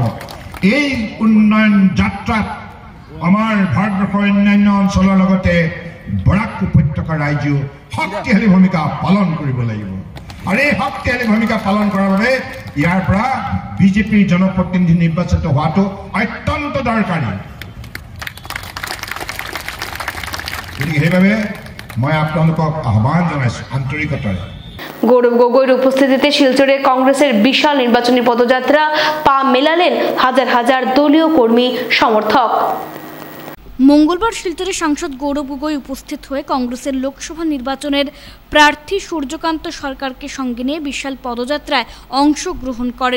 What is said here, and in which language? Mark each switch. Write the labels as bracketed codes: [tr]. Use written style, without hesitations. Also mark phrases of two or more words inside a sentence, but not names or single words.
[as] এই উন্নয়ন যাত্ৰাত আমাৰ ভাৰতবৰ্ষৰ অন্যান্য অঞ্চলৰ লগতে বৰাক উপত্যকাৰ ৰাজ্যও শক্তিশালী ভূমিকা পালন কৰিব লাগিব। আৰু এই শক্তিশালী ভূমিকা পালন কৰাৰ বাবে ইয়াৰ পৰা বিজেপিৰ জনপ্ৰতিনিধি নিৰ্বাচিত হোৱাটো অত্যন্ত দৰকাৰী। গতিকে সেইবাবে মই আপোনালোকক আহ্বান জনাইছোঁ আন্তৰিকতাৰে। [bn] গৌরব গগৈর উপস্থিতিতে শিলচরে কংগ্রেসের বিশাল নির্বাচনী পদযাত্রা পা মেলালেন হাজার হাজার দলীয় কর্মী সমর্থক। মঙ্গলবার শিলচরে সাংসদ গৌরব গগৈ উপস্থিত হয়ে কংগ্রেসের লোকসভা নির্বাচনের প্রার্থী সূর্যকান্ত সরকারকে সঙ্গে নিয়ে বিশাল পদযাত্রায় অংশগ্রহণ করেন।